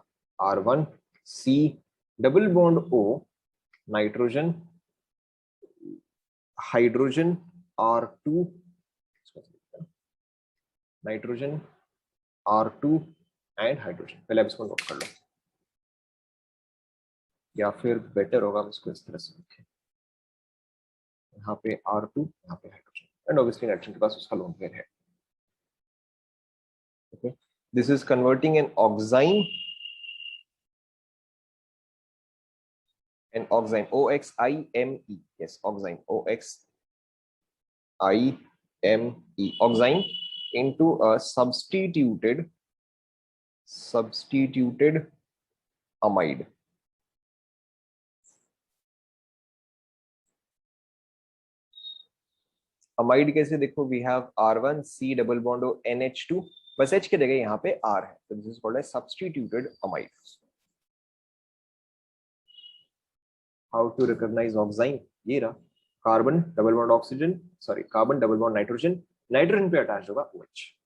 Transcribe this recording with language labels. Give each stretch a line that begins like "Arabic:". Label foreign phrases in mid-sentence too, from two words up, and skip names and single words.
English: R1 C double bond O nitrogen hydrogen R2 nitrogen R2 and hydrogen.
Hindi: पहले आप इसको नोट कर लो, या फिर बेटर होगा हम इसको इस तरह से लिखें, यहाँ पे R2 यहाँ पे हाइड्रोजन,
English: and obviously
Hindi: नाइट्रोजन के पास उसका
English: lone pair
Hindi: है.
English: ओके, This is converting an oxime, OXIME. Yes, oxime, OXIME, oxime, into a substituted amide.
Hindi: अमाइड कैसे देखो,
English: we have R1C double bond O NH2,
Hindi: बस H की जगह यहाँ पे R है, तो
English: this is called as substituted amide. how to recognize oxine,
Hindi: ये रहा
English: carbon double bond oxygen, sorry carbon double bond nitrogen, nitrogen
Hindi: पे अटैच होगा
English: OH.